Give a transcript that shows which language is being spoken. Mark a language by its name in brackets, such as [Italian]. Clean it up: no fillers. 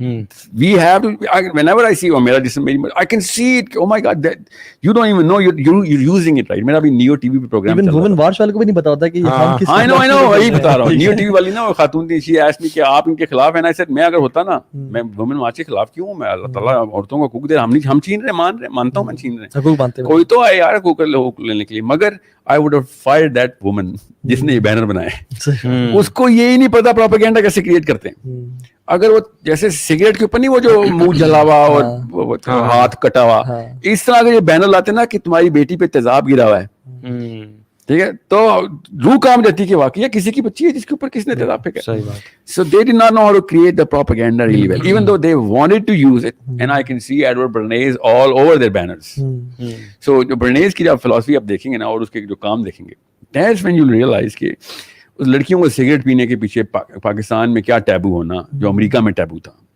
[English] We have to, whenever I see, I can see it. Oh my God, that you don't even know you're using it, right? [Hindi] मेरा भी Neo TV पे programme even women watch वाले को भी नहीं पता होता कि हम किस I know वही बता रहा हूँ. Neo TV वाली ना वो खातून थी, [English] she asked me [Hindi] कि आप इनके खिलाफ हैं. I said मैं अगर होता ना, मैं women watch के खिलाफ क्यों हूँ? मैं अल्लाह ताला औरतों को हुकूक दे रहा, हम छीन रहे, मानता हूँ मैं छीन रहे. कोई तो आए यार हुकूक लेने के लिए, मगर [English] I would have fired that woman [Hindi] जिसने ये बैनर बनाए. उसको ये ही नहीं पता प्रोपेगेंडा कैसे क्रिएट करते हैं. अगर वो जैसे सिगरेट के ऊपर नहीं वो जो मुंह जलावा और हाथ कटा हुआ, इस तरह अगर ये बैनर लाते ना कि तुम्हारी बेटी पे तेजाब गिरा हुआ है, ठीक है, तो रूह काम जाती कि वाकई किसी की बच्ची है जिसके ऊपर किसने तेजाब फेंका. सही बात. [English] So they did not know how to create the propaganda really well, even though they wanted to use it. And I can see Edward Bernays all over their banners. [Hindi] So जो Bernays की जब philosophy आप देखेंगे ना और उसके जो काम देखेंगे, [English] that's when you'll realize [Hindi] कि उस लड़कियों को सिगरेट पीने के पीछे पाकिस्तान में क्या टैबू होना जो अमेरिका में टैबू था.